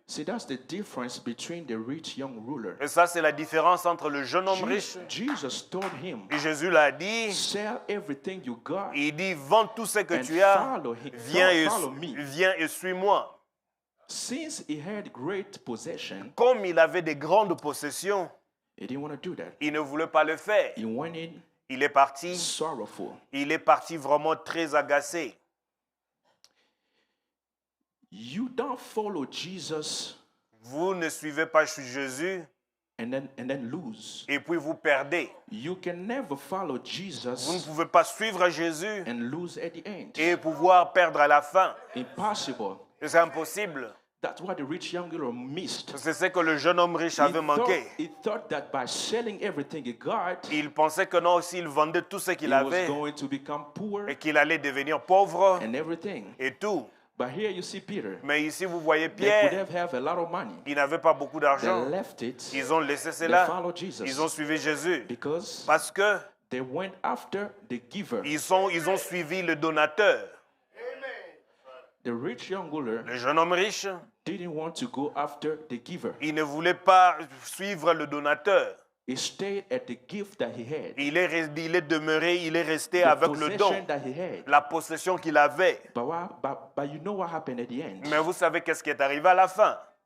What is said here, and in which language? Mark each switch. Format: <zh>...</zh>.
<en>See, that's the difference between the rich young ruler.</en> <fr>Et ça, c'est la différence entre le jeune homme riche.</fr> <en>Jesus told him,</en> <fr>Et Jésus l'a dit,</fr> <en>sell everything you got</en> <fr>il dit, vends tout ce que</fr> <en>and</en> <fr>tu as,</fr> <en>follow him. Follow me.</en> <fr>viens et suis-moi.</fr> <en>Since he had great possession,</en> <fr>Comme il avait des grandes possessions,</fr> <en>he didn't want to do that.</en> <fr>il ne voulait pas le faire.</fr> <en>He went in</en> <fr>Il est parti,</fr> <en>sorrowful.</en> <fr>il est parti vraiment très agacé.</fr> <en>You don't follow Jesus</en> <fr>Vous ne suivez pas Jésus</fr> <en>and then lose.</en> <fr>et puis vous perdez.</fr> <en>You can never follow</en> <fr>Vous ne</fr> <en>Jesus</en> <fr>pouvez pas suivre Jésus</fr> <en>and lose at the end.</en> <fr>et pouvoir perdre à la fin.</fr> <en>Impossible.</en> <fr>C'est impossible.</fr> <en>That's what the rich young girl missed.</en> <fr>C'est ce que le jeune homme riche avait manqué.</fr> <en>He thought that by selling everything he got,</en> <fr>Il pensait que non, s'il vendait tout ce qu'il</fr> <en>he was</en> <fr>avait</fr> <en>going to become poor</en> <fr>et qu'il allait devenir pauvre</fr> <en>and everything.</en> <fr>et tout.</fr> <en>But here you see Peter.</en> <fr>Mais ici, vous voyez</fr> <en>They could</en> <fr>Pierre,</fr> <en>have a lot of money.</en> <fr>il n'avait pas beaucoup</fr> <en>They</en> <fr>d'argent.</fr> <en>left it.</en> <fr>Ils ont laissé</fr> <en>They</en> <fr>cela.</fr> <en>followed Jesus</en> <fr>Ils ont suivi Jésus.</fr> <en>because</en> <fr>Parce que</fr> <en>they went after the giver.</en> <fr>ils ont suivi le donateur.</fr> <en>The rich young ruler</en> <fr>Le jeune homme riche,</fr> <en>didn't want to go after the giver.</en> <fr>il ne voulait pas suivre le donateur.</fr> <en>He stayed at the gift that he had,</en> <fr>Il est demeuré, il est resté</fr> <en>the</en> <fr>avec le don,</fr> <en>possession that he had.</en> <fr>la possession qu'il avait.</fr> <en>But you know what happened at the end?</en> <fr>Mais vous savez qu'est-ce qui est arrivé à la fin?</fr>